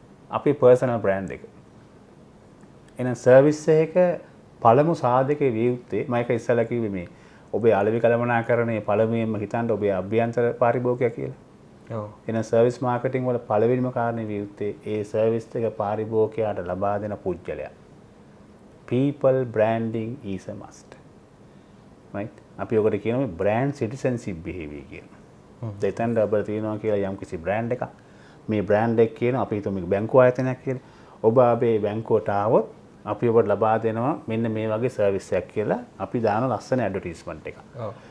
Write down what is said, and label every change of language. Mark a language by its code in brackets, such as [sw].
[si] අපේ personal brand එක. එහෙනම් සර්විස් එක පළමු සාධකයේ විය යුත්තේ මම ඒක ඉස්සෙල්ලා කිව්වේ මේ ඔබේ අලෙවි කළමනාකරණයේ පළමුවෙන්ම හිතන්න ඔබේ අභ්‍යන්තර පාරිභෝගිකය කියලා. ඔව්. එහෙනම් සර්විස් මාකටිං වල පළවෙනිම කාරණේ විය යුත්තේ ඒ සර්විස් එක පාරිභෝගිකයාට ලබා දෙන පුජ්‍යලයා. [en] people branding is a must. right? [si] අපි ඔකට කියනවා brand citizenship behavior කියලා. දෙතෙන්ද ඔබ තියෙනවා කියලා යම් කිසි බ්‍රෑන්ඩ් එකක්. මේ බ්‍රෑන්ඩ් එක කියන අපි හිතමු මේක බැංකුව ආයතනයක් කියලා. ඔබ අපේ බැංකුවට ආවොත් අපි ඔබට ලබා දෙනවා මෙන්න මේ වගේ සර්විස් එකක් කියලා අපි දාන ලස්සන ඇඩ්වර්ටයිස්මන්ට් එකක්. ඔව්.